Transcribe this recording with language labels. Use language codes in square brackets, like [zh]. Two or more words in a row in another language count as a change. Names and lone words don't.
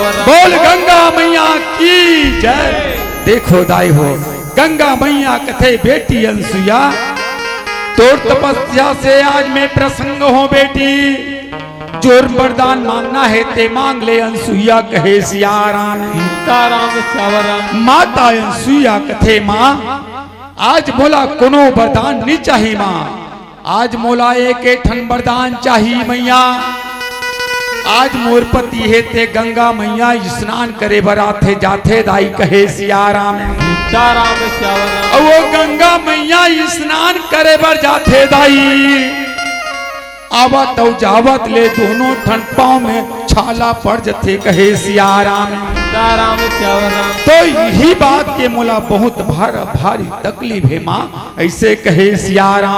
[hne] बोल गंगा मैया की जय देखो दाई हो गंगा मैया कथे बेटी अनसुईया तोर तपस्या से आज मैं प्रसन्न हो बेटी जोर वरदान मांगना है ते मांग ले अनसुईया कहे सिया राम सीताराम श्याम माता अनसुईया कथे माँ आज मोला कोनो वरदान नहीं चाहिए माँ आज मोला एक ठन वरदान चाहिए मैया आज मोर पति है ते गंगा मैया स्नान करे बराथे जाथे दाई कहे सिया राम सीताराम श्याम और वो गंगा मैया स्नान करे बर जाथे दाई आवत और जावत ले दोनों ठन पाँव में छाला पड़ जथे कहे सिया राम सीताराम श्याम तो यही बात के मोला बहुत भारी तकलीफ है माँ ऐसे कहे सिया राम